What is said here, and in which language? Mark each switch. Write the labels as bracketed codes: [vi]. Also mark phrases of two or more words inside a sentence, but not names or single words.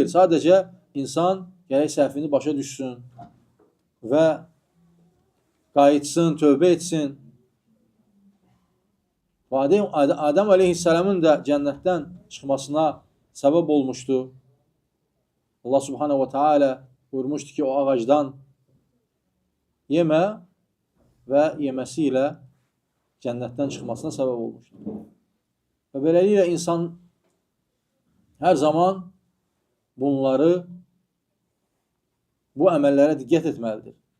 [az] Sadəcə insan gərək səhvini başa düşsün və qayıtsın, tövbə etsin. Və Adəm əleyhissalamın da cənnətdən çıxmasına səbəb olmuşdu. Allah [ar] سبحانه وتعالى [az] buyurmuşdu ki, o ağacdan yemə və yeməsi ilə cənnətdən çıxmasına səbəb olmuşdu. Və beləliklə insan hər zaman bunları, bu əməllərə diqqət etməlidir.